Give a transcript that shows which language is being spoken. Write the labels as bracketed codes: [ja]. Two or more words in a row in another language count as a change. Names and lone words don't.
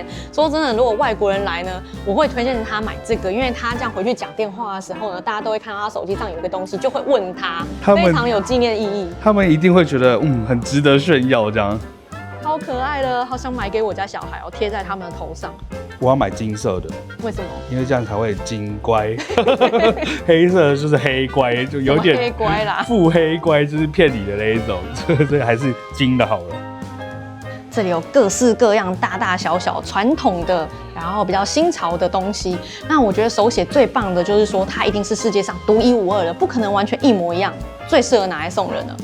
[zh] 說真的，如果外國人來呢，我會推薦他買這個，因為他這樣回去講電話的時候呢，大家都會看到他手機上有一個東西，就會問他，非常有紀念意義。他們一定會覺得很值得炫耀這樣。好可愛的，好想買給我家小孩哦，貼在他們的頭上。我要買金色的，為什麼？因為這樣才會金乖。黑色的就是黑乖，就有點黑乖啦，腹黑乖就是騙你的那一種，所以還是金的好了。這裡有各式各樣、大大小小、傳統的，然後比較新潮的東西。那我覺得手寫最棒的就是說，它一定是世界上獨一無二的，不可能完全一模一樣，最適合拿來送人了。